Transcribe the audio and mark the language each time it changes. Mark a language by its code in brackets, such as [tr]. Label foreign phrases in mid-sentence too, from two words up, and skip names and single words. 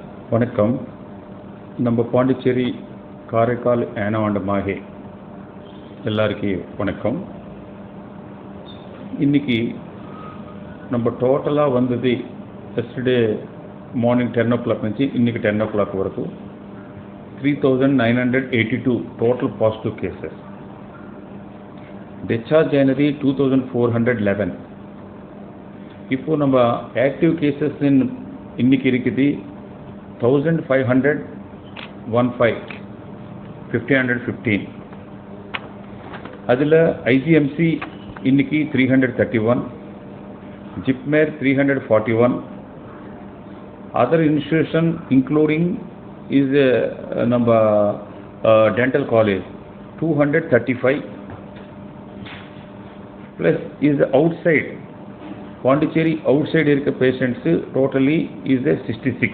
[ta] வணக்கம். நம்ம பாண்டிச்சேரி, காரைக்கால், ஏனம் அண்ட் மாஹே எல்லாருக்கும் வணக்கம். இன்னைக்கு நம்ம டோட்டலாக வந்தது [en] yesterday morning [ta] 10 o'clock నుంచి இன்னைக்கு 10 o'clock వరకు 3982 [en] total positive cases. [te] డిశ్చార్జ్ అయినది 2411. [ta] இப்போ நம்ம [en] active cases [ta] இன்னைக்கு இருக்குது 1515. அதில் ஐஜிஎம்சி இன்னைக்கு 331, ஜிப்மேர் 341, [en] other institution including is [ta] நம்ம [en] dental college [ta] 235 [en] plus is outside Pondicherry outside [ta] இருக்க [en] patients totally is [ta] 66.